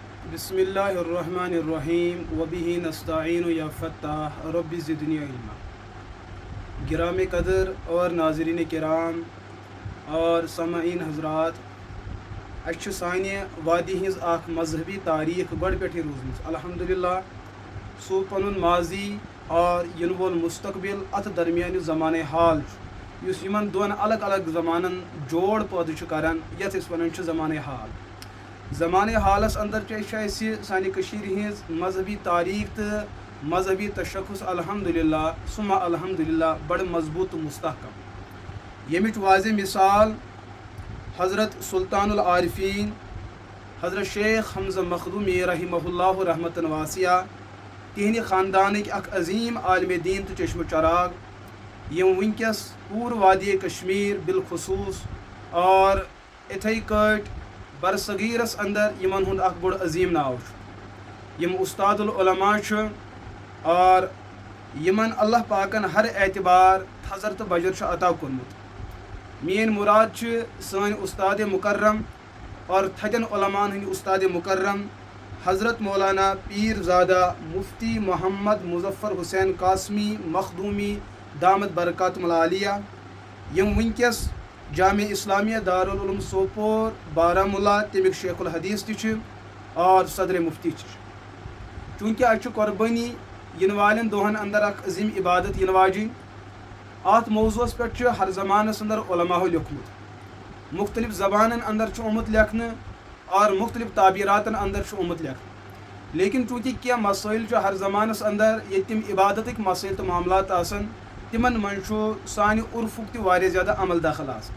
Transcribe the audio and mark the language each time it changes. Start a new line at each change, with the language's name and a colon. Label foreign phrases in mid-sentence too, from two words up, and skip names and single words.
Arabic: بسم اللہ الرحمن الرحیم وبہ نستعین یا فتاح رب زدنی علما۔
Urdu: گرام قدر اور ناظرین کرام اور سامعین حضرات،
Kashmiri: اچھا سانہ وادی ہز اخ مذہبی تاریخ گۄڈٕ پٮ۪ٹھٕے روٗزمٕژ الحمدللہ۔ سُہ پنُن ماضی اور ینہٕ وول مستقبل اتھ درمیانہِ زمانہ حال چھُ یُس یِمن دۄن الگ الگ زمانن جوڑ پٲدٕ چھُ کران، یتھ أسۍ ونان چھِ زمانہ حال۔ زمانہ حالس اندر چھِ اَسہِ سانہِ کٔشیٖرِ ہٕنٛز مذہبی تاریخ تہٕ مذہبی تشخص
Arabic: الحمدللہ ثم الحمدللہ
Kashmiri: بڑٕ مضبوط تہٕ مستحکم۔ ییٚمِچ واضح مثال حضرت سلطان العارفین حضرت شیخ حمزہ مخدومی
Arabic: رحمہ اللہ رحمتً واسعہ،
Kashmiri: تِہنٛدِ خاندانٕکۍ اکھ عظیٖم عالمِ دیٖن تہٕ چشمہ چراغ، یِم وٕنکٮ۪س پوٗرٕ وادی کشمیٖر بالخصوٗص اور اِتھَے کٲٹھۍ برصغیٖرس اندر یِمن ہُنٛد اکھ بوٚڑ عظیٖم ناو چھُ، یِم اُستاد العلما چھُ اور یِمن اللہ پاکن ہر اعتبار تھزر تہٕ بجر چھُ عطا کوٚرمُت۔ میٲنۍ مُراد چھِ سٲنۍ اُستادِ مُکرم اور تھدٮ۪ن علماہن ہٕنٛدۍ اُستادِ مُکرم حضرت مولانا پیٖر زادہ مفتی محمد مظفر حسین قاسمی مخدومی
Arabic: دامت برکاتہم العالیہ،
Kashmiri: یِم وٕنکٮ۪س جامعہ اسلامیہ دارالعلوم سوپور بارہمولہ تمیُک شیخ الحدیث تہِ چھِ اور صدر مفتی تہِ چھِ۔ چوٗنٛکہِ اَسہِ چھُ قۄربٲنی یِنہٕ والٮ۪ن دۄہن اندر اکھ عظیٖم عبادت یِنہٕ واجیٚنۍ، اتھ موضوٗعس پٮ۪ٹھ چھُ ہر زمانس اندر علماہو لیوٚکھمُت، مختلف زبانن اندر چھُ آمُت لیکھنہٕ اور مختلف تعبیٖراتن اندر چھُ آمُت لیکھنہٕ، لیکن چوٗنٛکہِ کینٛہہ مسٲیل چھُ ہر زمانس اندر ییٚتہِ تِم عبادتٕکۍ مسٲیل تہٕ معاملات آسان، تِمن منٛز چھُ سانہِ عُرفُک تہِ واریاہ زیادٕ عمل دخل آسان۔